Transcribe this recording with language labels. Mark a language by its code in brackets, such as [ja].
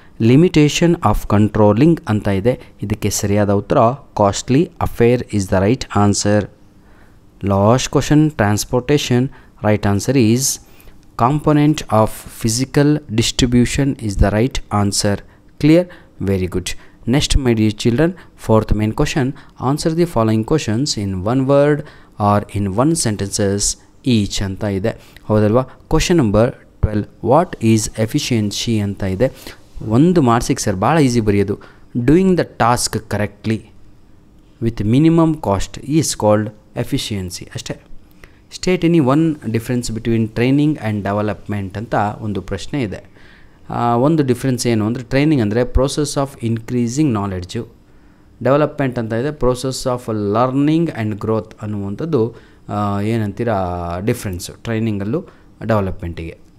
[en] limitation of controlling [kn] ಅಂತ ಇದೆ. ಇದಕ್ಕೆ ಸರಿಯಾದ ಉತ್ತರ [en] Costly affair is the right answer. Last question transportation. Right answer is component of physical distribution is the right answer. Clear? Very good. Next, my dear children, 4th main question. Answer the following questions in one word or in one sentences each [kn] ಅಂತ ಇದೆ. ಹೌದಲ್ವಾ? [en] question number 12 what is efficiency [kn] ಅಂತ ಇದೆ. 1 ಮಾರ್ಕ್ಸಿಗೆ sir ಭಾಳ easy ಬರೆಯೋದು. [en] doing the task correctly with minimum cost is called [kn] efficiency ಅಷ್ಟೇ. [en] state any one difference between training and development [kn] ಅಂತ ಒಂದು ಪ್ರಶ್ನೆ ಇದೆ. ಒಂದು ಡಿಫ್ರೆನ್ಸ್ ಏನು ಅಂದರೆ, ಟ್ರೈನಿಂಗ್ ಅಂದರೆ process of increasing knowledge, development ಅಂತ ಇದೆ process of learning and growth ಅನ್ನುವಂಥದ್ದು ಏನಂತೀರ ಡಿಫ್ರೆನ್ಸು ಟ್ರೈನಿಂಗಲ್ಲೂ ಡೆವಲಪ್ಮೆಂಟಿಗೆ.